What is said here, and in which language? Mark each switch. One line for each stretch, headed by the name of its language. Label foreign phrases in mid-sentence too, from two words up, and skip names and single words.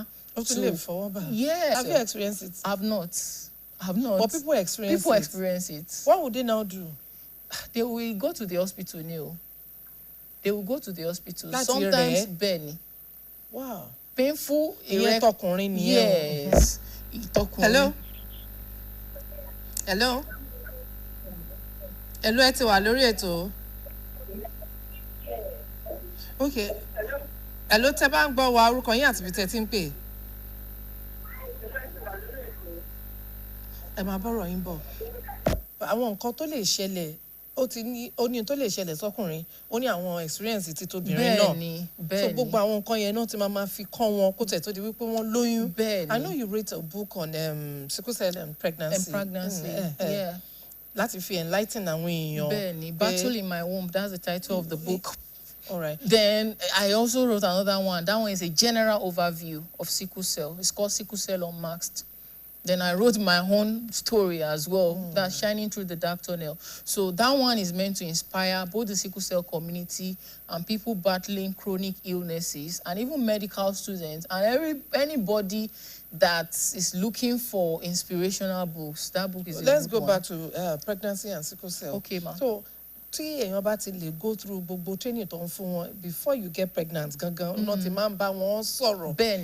English: Yes. Have you experienced it? I've not. But people experience it. What would they now do? They will go to the hospital, Neil. They will go to the hospital. That's sometimes Benny. Wow. Painful. Yes. Hello. Hello. Hello,
Yoruba: ẹ ti wà lórí ètò.
English: Okay.
Yoruba: Hello, tẹ́ bá ń gbọ́ wa orúkọ yín àti bí tẹ́ ti ń pè. Ẹ máa bọ́rọ̀ yín bọ̀. Àwọn nǹkan tó lè ṣẹlẹ̀ ó ní tó lè ṣẹlẹ̀ sọ́kùnrin ó ní àwọn experience ti tóbìnrin náà so gbogbo àwọn nǹkan yẹn náà ti máa fi kọ́ wọn kó tẹ̀ tó di wípé wọ́n lóyún.
English: I know you wrote a book on sickle cell and pregnancy. Yeah.
Yoruba: Láti fi enlighten àwọn èèyàn. Bẹ́ẹ̀ni,
English: Battle in My Womb, that's the title of the book. All right. Then I also wrote another one. That one is a general overview of sickle cell. It's called Sickle Cell Unmasked. Then I wrote my own story as well, that's Shining Through the Dark Tunnel. So that one is meant to inspire both the sickle cell community and people battling chronic illnesses, and even medical students and anybody that is looking for inspirational books. That book is. Let's go back to pregnancy and sickle cell. Okay, ma. So,
Yoruba: tí èèyàn bá ti lè
English: go through
Yoruba: gbogbo training tó ń fún wọn
English: before you get pregnant
Yoruba: gangan, náà ti máa ń bá wọn sọ̀rọ̀. Ben.